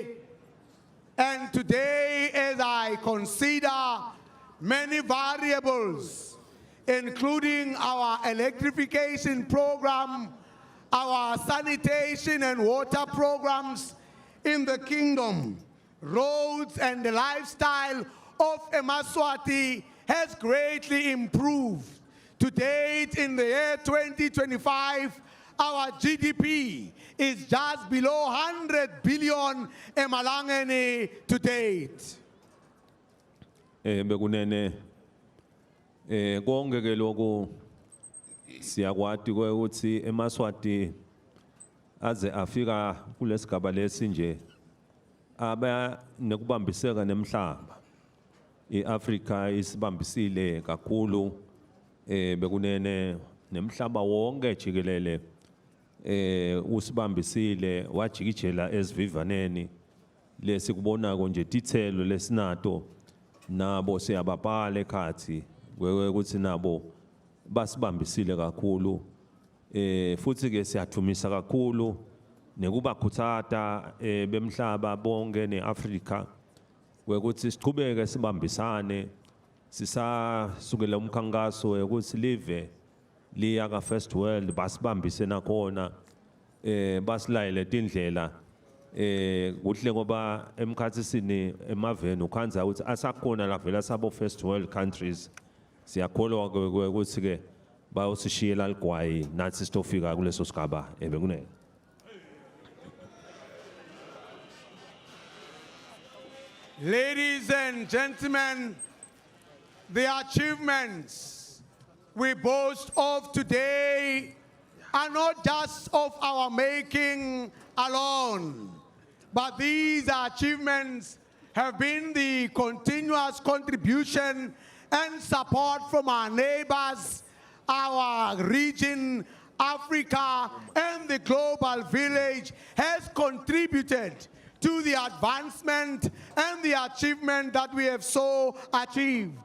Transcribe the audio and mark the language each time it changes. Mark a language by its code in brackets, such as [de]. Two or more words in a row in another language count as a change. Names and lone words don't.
[en] And today, as I consider many variables, including our electrification program, our sanitation and water programs in the kingdom, roads and the lifestyle of eMaSwati has greatly improved. To date, in the year 2025, our GDP is just below 100 billion emalangeni to date. [ss] Bekunene konke ke lokho siyakwati ukuthi eMaSwati aze afika kulesigaba lesinje aba nekubambiseka nemhlaba iAfrika isibambisile kakhulu bekunene nemhlaba wonke jikelele usibambisile wajikijela esivivaneni lesikubonako nje tithelo lesinato nabo siyababhala ekhathi ukuthi nabo basibambisile kakhulu futhi ke siyathumisa kakhulu nekubakhuthaza bemhlaba bonke neAfrika ukuthi siqhubeke sibambisane sisasukela umkhankaso ukuthi live liya ka [en] First World [ss] basibambise nakhona basilayele tindlela kuhle ngoba emkhathini emaveni ukhanza ukuthi asakhona la vela sabo [en] First World countries [ss] siyakholwa ukuthi ke bayosishiyela ligwayi nathi sitofika kuleso sigaba bekunene. [en] Ladies and gentlemen, the achievements we boast of today are not just of our making alone, but these achievements have been the continuous contribution and support from our neighbors, our region, Africa, and the global village has contributed to the advancement and the achievement that we have so achieved.